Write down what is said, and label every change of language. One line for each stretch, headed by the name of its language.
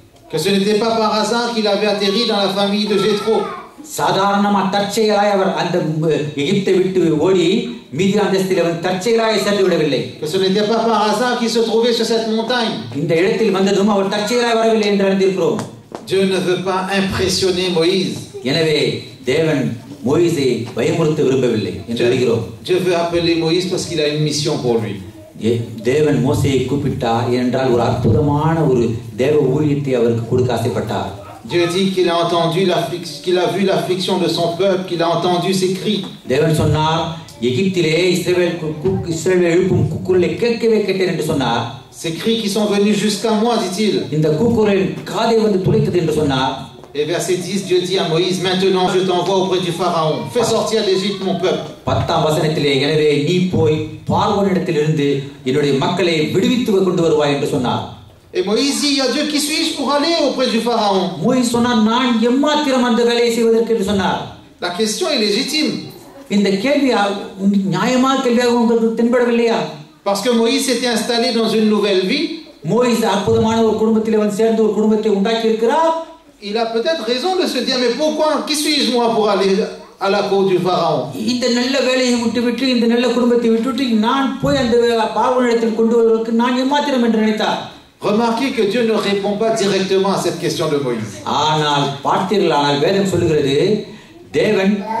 French: Que ce n'était pas par hasard qu'il avait atterri dans la famille de Jéthro.
Tamil: சாதாரணமா தற்செயலாய் அவர் அந்த எகிப்தை விட்டு ஓடி மீதியான் தேசத்தில் அவர் தற்செயலாய் சென்று விடவில்லை.
French: Que ce n'était pas par hasard qu'il se trouvait sur cette montagne.
Tamil: இந்த இடத்தில் வந்ததும் அவர் தற்செயலாய் வரவில்லை என்று அறிந்திருக்கிறோம்.
French: Dieu ne veut pas impressionner Moïse.
Tamil: எனவே தேவன் மோயிசை பயமுறுத்த விரும்பவில்லை என்று அறிகிறோம்.
French: Dieu veut appeler Moïse parce qu'il a une mission pour lui.
Tamil: தேவன் மோசேயை கூப்பிட்டார் என்றால் ஒரு அற்புதமான ஒரு தேவ ஊழியத்தை அவருக்கு கொடுக்க ஆசைப்பட்டார்.
French: Dieu dit qu'il a entendu qu'il a vu l'affliction de son peuple, qu'il a entendu ses cris.
Tamil: தேவன் சொன்னார் எகிப்திலே இஸ்ரவேல் எழுப்பும் கூக்குரலை கேட்கவே கேட்டேன் என்று சொன்னார்.
French: Ces cris qui sont venus jusqu'à moi, dit-il.
Tamil: இந்த கூக்குரல் காதை வந்து துளைத்தது என்று சொன்னார்.
French: Et verset 10, Dieu dit à Moïse, maintenant je t'envoie auprès du Pharaon. Fais sortir d'Égypte mon peuple.
Tamil: 10ஆம் வசனத்திலே எனவே நீ போய் பார்வோனிடத்திலிருந்து என்னுடைய மக்களை விடுவித்து கொண்டு வருவாய் என்று சொன்னார்.
French: Et Moïse dit, il y a Dieu, qui suis-je pour aller auprès du Pharaon?
Tamil: Moise சொன்னார் நான் எம்மாத்திரம் அந்த வேலையை செய்வதற்கு என்று சொன்னார்.
French: La question est légitime.
Tamil: இந்த கேள்வி நியாயமான கேள்வியாக உங்களுக்கு தென்படவில்லையா?
French: Parce que Moïse s'était installé dans une nouvelle vie.
Tamil: Moise அற்புதமான ஒரு குடும்பத்திலே வந்து சேர்ந்து ஒரு குடும்பத்தை உண்டாக்கி இருக்கிறார்.
French: Il a peut-être raison de se dire, mais pourquoi, qui suis-je moi pour aller à la cour du Pharaon?
Tamil: இந்த நல்ல வேலையை விட்டுவிட்டு இந்த நல்ல குடும்பத்தை விட்டுவிட்டு நான் போய் அந்த பார்வோனிடத்தில் கொண்டு வருவதற்கு நான் எம்மாத்திரம் என்று நினைத்தார்.
French: Remarquez que Dieu ne répond pas directement à cette question de Moïse.
Tamil: ஆனால் பார்த்தீர்களானால் வேதம் சொல்லுகிறது தேவன்